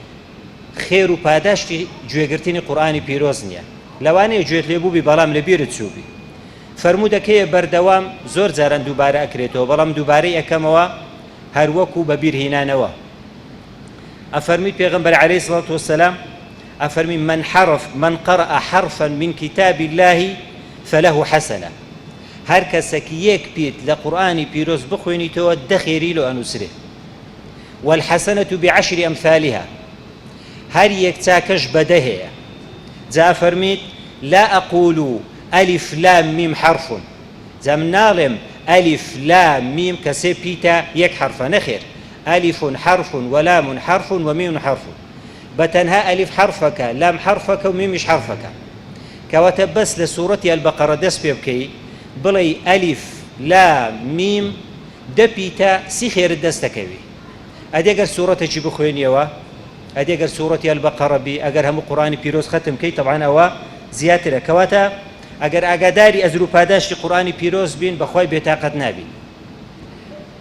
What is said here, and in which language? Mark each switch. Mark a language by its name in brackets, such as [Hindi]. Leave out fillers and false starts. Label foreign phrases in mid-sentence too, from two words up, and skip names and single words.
[Central Kurdish] خێر و پاداشتی گوێگرتنی قورئانی پیرۆز نییە لەوانەیە گوێت لێبووبی بەڵام لەبیرت چووبی فەرموودەکەیە بەردەوام زۆر جاران دووبارە ئەکرێتەوە بەڵام دووبارەی ئەەکەمەوە هەروەکو بەبیرهێنانەوە ئەفەرمیت پێغەمبەر [Arabic] عەلەیهی سەڵات وسەلام [Central Kurdish] ئەفەرمی [Arabic] من قرأ حرفا من كتاب الله فله حسنة [Central Kurdish] هەر کەسێکی یەک پێت لە قورئانی پیرۆز بخوێنیتەوە 10 خێری لۆ ئەنووسرێ [Arabic] والحسنة بعشر أمثالها [Central Kurdish] هەر یەک چاکەش بەدە هەیە جا فەرمیت [Arabic] لا أقول ألف لام ميم حرف [Central Kurdish] جا من ناڵێم [Arabic] ألف لام [Central Kurdish] ميم کەسێ پیتە یەک حرفە نەخێر [Arabic] ألف حرف ولام حرف وميم حرف [Central Kurdish] بەتەنها ألف حرفەکە لام حرفەکە و میمیش حرفەکە کەواتە بەس لە سوورەتی ئەلبەقەرە دەست پێ بکەی بڵێ [Arabic] ألف لام ميم [Central Kurdish] 10 پیتە 30 خێرت دەستەکەوی ئەدێگەر سوورەتێکی بخوێنیەوە ئەدێگەر سوورەتی ئەلبەقەرە بی ئەگەر هەموو قورئانی پیرۆز ختم کەی طبعاً ئەوە زیاترە کەواتە ئەگەر ئاگاداری ئەزر و پاداشتی قورئانی پیرۆز بین بەخوای بێتاقەت نابین